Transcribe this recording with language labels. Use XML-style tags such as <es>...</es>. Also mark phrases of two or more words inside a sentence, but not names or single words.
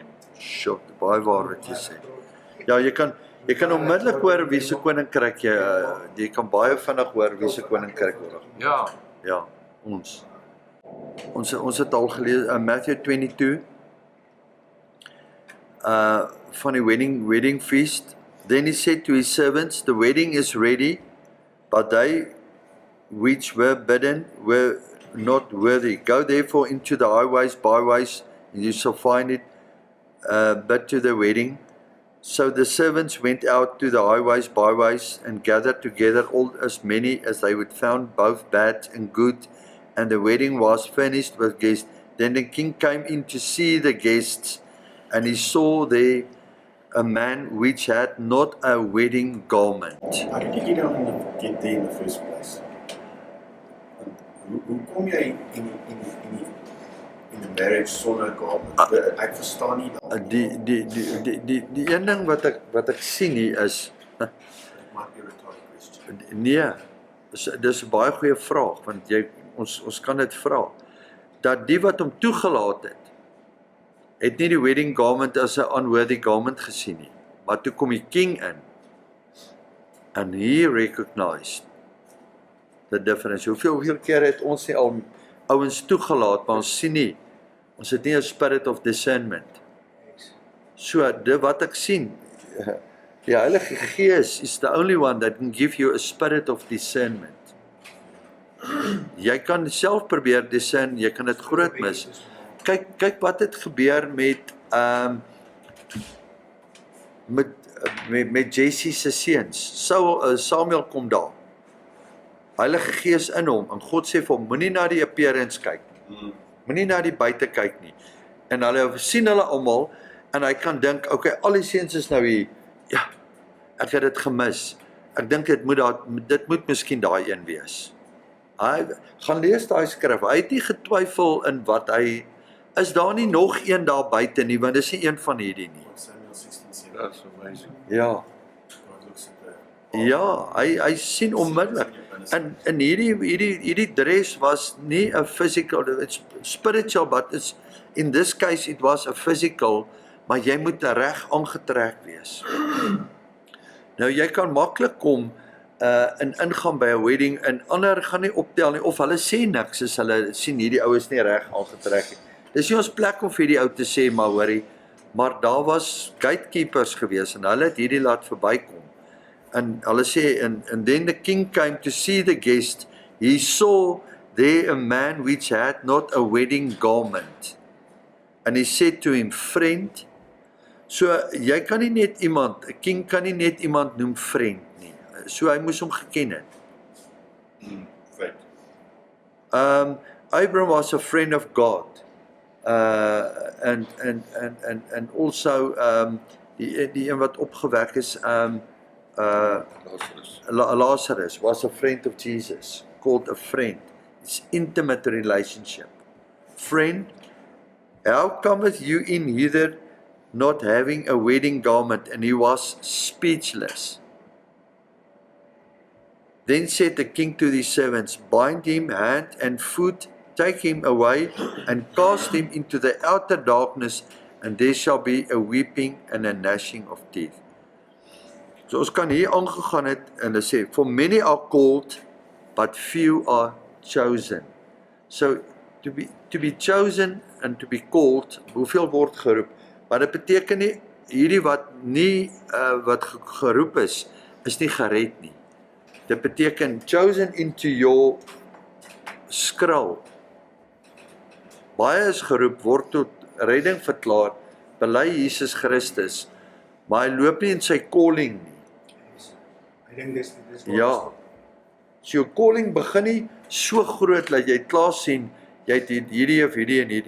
<af>Sjoe, baie waar wat jy sê. Ja, jy kan onmiddellik hoor wie se koninkryk jy kan baie vinnig hoor wie se koninkryk word. Ja. Ja, ons het al gelees in Matthew 22 van die</af> <en>wedding feast. Then he said to his servants, the wedding is ready, but they which were bidden were not worthy. Go therefore into the highways, byways, and you shall find it, but to the wedding. So the servants went out to the highways, byways, and gathered together all as many as they would found, both bad and good, and the wedding was furnished with guests. Then the king came in to see the guests, and he saw there a man which had not a wedding garment. How did you get there in the first place?</en> <af>Hoe kom jy in die marriage sonder garment? Ek verstaan nie dat. Die een ding wat ek sien hier is,</af> <en>It might be a rhetorical question.</en> <af>nee, dis 'n baie goeie vraag, want ons kan dit vra, dat die wat hom toegelaat het nie die</af> <en>wedding garment</en> <af>as 'n</af> <en>unworthy garment</en> <af>gesien nie, maar toe kom die king in,</af> <en>and he recognized the difference.</en> <af>Hoeveel keer het ons nie al ouens toegelaat, maar ons sien nie, ons het nie 'n</af> <en>spirit of discernment. So,</en> <af>dit wat ek sien, die Heilige Gees</af> <en>is the only one that can give you a spirit of discernment.</en> <af>Jy kan self probeer discern, jy kan dit groot mis. Kyk wat het gebeur met Jesse se seuns. Samuel kom daar. Heilige Gees in hom en God sê vir hom, moenie na die appearance kyk nie. Moenie na die buite kyk nie. En hulle sien hulle almal en hy kan dink, okay, al die seuns is nou hier. Ja, ek het dit gemis. Ek dink dit moet miskien daai een wees. Hy gaan lees daai skrif. Hy het nie getwyfel in wat hy is daar nie nog een daar buite nie, want dis nie een van hierdie nie. Samuel 16:7.</af> <en>That's amazing.</en> <af>Ja.</af> <en>God looks at the</en> <af>Ja, hy sien onmiddellik. En hierdie dress was nie 'n physical,</af> <en>it's spiritual, but it's in this case it was a physical,</en> <af>maar jy moet reg aangetrek wees. Nou jy kan maklik kom ingaan by 'n wedding en ander gaan nie optel nie of hulle sê niks as hulle sien hierdie oues nie reg aangetrek nie. Dis nie ons plek om vir die ou te sê maar hoorie, maar daar was gatekeepers gewees en hulle het hierdie laat verbykom. En hulle sê</af> <en>and then the king came to see the guest, he saw there a man which had not a wedding garment. And he said to him, friend,</en> <af>So jy kan nie net iemand, 'n king kan nie net iemand noem vriend nie. So hy moes hom geken het.</af> <en>Right. Abram was a friend of God. And also</en> <af>die een wat opgewek is, Lazarus.</af> <en>Lazarus was a friend of Jesus, called a friend. It's intimate relationship. Friend, how cometh you in hither not having a wedding garment? And he was speechless. Then said the king to the servants, bind him hand and foot, take him away, and cast him into the outer darkness, and there shall be a weeping and a gnashing of teeth.</en> <af>So ons kan hier aangegaan het en hulle sê,</af> <en>for many are called, but few are chosen. So to be chosen and to be called,</en> <af>hoeveel word geroep? Maar dit beteken nie hierdie wat nie wat geroep is nie gered nie. Dit beteken chosen into your skril. Baie is geroep, word tot redding verklaar, bely Jesus Christus, maar hy loop nie in sy calling nie. Ek dink dis Ja. So jou calling begin nie so groot dat jy klaar sien, jy het hierdie of hierdie en hierdie.</af>